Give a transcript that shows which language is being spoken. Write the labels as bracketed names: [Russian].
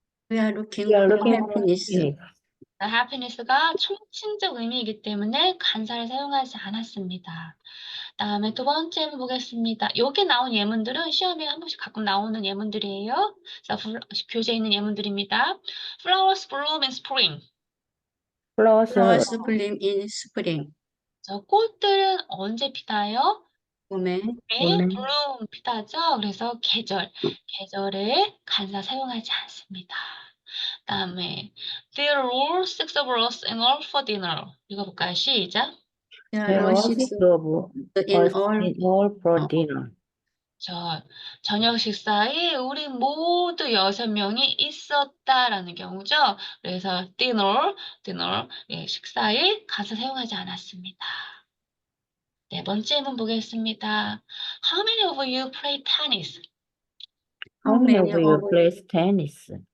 [English] We are looking We are for looking for happiness. happiness. [Korean] happiness가 총칭적 의미이기 때문에 간사를 사용하지 않았습니다. 다음에 두 번째 한번 보겠습니다. 여기 나온 예문들은 시험에 한 번씩 가끔 나오는 예문들이에요. 교재에 있는 예문들입니다. [English] Flowers bloom in spring. [Korean] 플러스 [English] Flowers bloom in spring. [Korean] 꽃들은 언제 피나요? 봄에 네, bloom 피다죠. 그래서 계절에 간사 사용하지 않습니다. 다음에 [English] There were six of us in all for dinner. [Korean] 읽어볼까요? 시작. [English] there are six of in us all. in all for dinner. [Korean] 저녁 식사에 우리 모두 6명이 있었다라는 경우죠. 그래서 dinner, 예, 식사에 간사 사용하지 않았습니다. 네 번째 문문 보겠습니다. [English] How many of you play tennis? How many of you play tennis?